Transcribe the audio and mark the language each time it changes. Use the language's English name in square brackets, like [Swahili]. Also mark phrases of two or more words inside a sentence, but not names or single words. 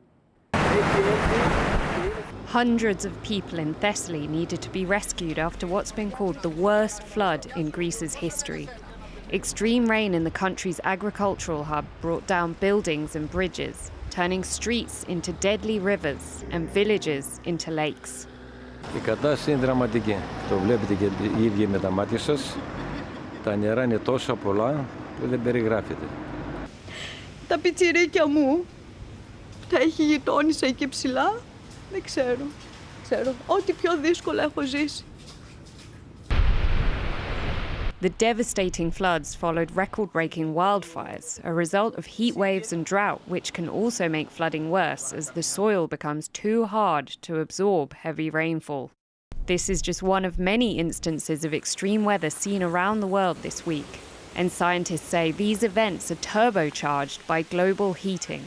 [English] Hundreds of people in Thessaly needed to be rescued after what's been called the worst flood in Greece's history. Extreme rain in the country's agricultural hub brought down buildings and bridges, turning streets into deadly rivers and villages into lakes. [Greek] Η κατάσταση είναι δραματική. Το βλέπετε και οι ίδιοι με τα μάτια σας. Τα νερά είναι τόσο πολλά που δεν περιγράφεται. Τα πιτσιρίκια μου τα έχει γειτόνισσα εκεί ψηλά. Δεν ξέρω. Ό,τι πιο δύσκολο έχω ζήσει. [English] The devastating floods followed record-breaking wildfires, a result of heat waves and drought, which can also make flooding worse as the soil becomes too hard to absorb heavy rainfall. This is just one of many instances of extreme weather seen around the world this week, and scientists say these events are turbocharged by global heating.